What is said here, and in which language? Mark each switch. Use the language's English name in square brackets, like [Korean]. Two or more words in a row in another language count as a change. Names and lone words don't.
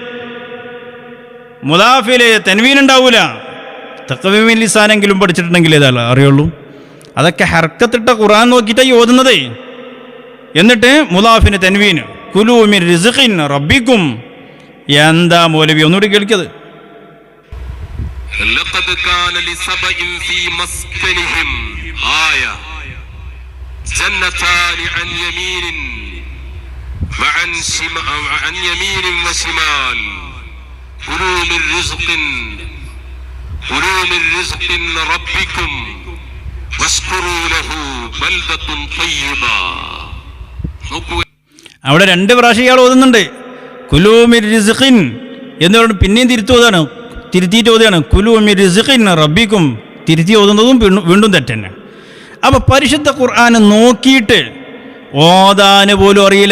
[Malayalam] മുദാഫില് തൻവീൻ ഉണ്ടാവൂല. തഖ്വീമുൽ ലിസാനെങ്കിലും പഠിച്ചിട്ടുണ്ടെങ്കിൽ ഏതാ അറിയുള്ളൂ. അതൊക്കെ ഹർക്കത്തിട്ട ഖുർആൻ നോക്കിയിട്ടാണ് ഓതുന്നത്. എന്നിട്ട് മുദാഫിന് തൻവീന്, [Arabic] كلوا من رزق ربكم. [Malayalam] എന്താ മൗലവി? ഒന്നുകൂടി കേൾക്കത്. [Arabic] لقد كان لسبإ في مسكنهم آية جنتان عن يمين وعن يمين وشمال كلوا من رزق ربكم واشكروا له بلدة طيبة. [Malayalam] അവിടെ 2 പ്രാവശ്യം ഇയാൾ ഓതുന്നുണ്ട്. [Arabic] كلوا من رزق [Malayalam] എന്ന് പറഞ്ഞ് പിന്നെയും തിരുത്തിയിട്ട് ഓതുകയാണ്. [Arabic] كلوا من رزق ربكم. [Malayalam] തിരുത്തി ഓതുന്നതും വീണ്ടും തെറ്റന്നെ. അപ്പൊ പരിശുദ്ധ ഖുർആൻ നോക്കിയിട്ട് ഓതാന് പോലും അറിയില്ല.